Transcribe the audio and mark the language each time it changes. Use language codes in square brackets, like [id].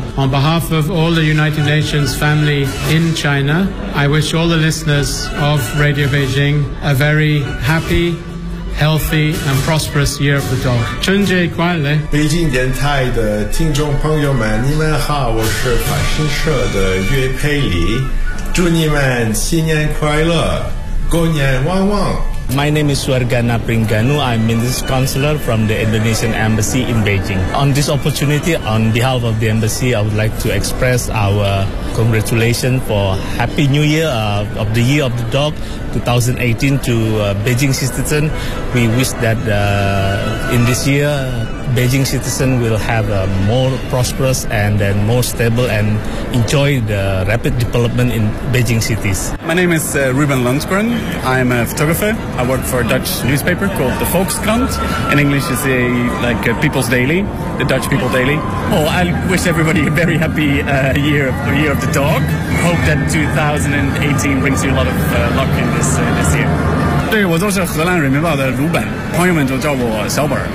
[en] On behalf of all the United Nations family in China, I wish all the listeners of Radio Beijing a very happy, healthy and prosperous year of the dog. [zh] 春节快乐！北京电台的听众朋友们，你们好，我是法新社的岳佩里，祝你们新年快乐，过年旺旺。 [en] My name is Suargana Pringanu. I'm Minister Counselor from the Indonesian Embassy in Beijing. On this opportunity, on behalf of the Embassy, I would like to express our congratulations for Happy New Year of the Year of the Dog 2018 to Beijing citizens. We wish that in this year, Beijing citizens will have a more prosperous and then more stable and enjoy the rapid development in Beijing cities. My name is Ruben Lundgren. I'm a photographer. I work for a Dutch newspaper called the Volkskrant. In English, it's a, like a People's Daily, the Dutch People Daily. Oh, I wish everybody a very happy year of the dog. Hope that 2018 brings you a lot of luck in this year. [zh] 对，我就是荷兰人民报的鲁本，朋友们就叫我小本。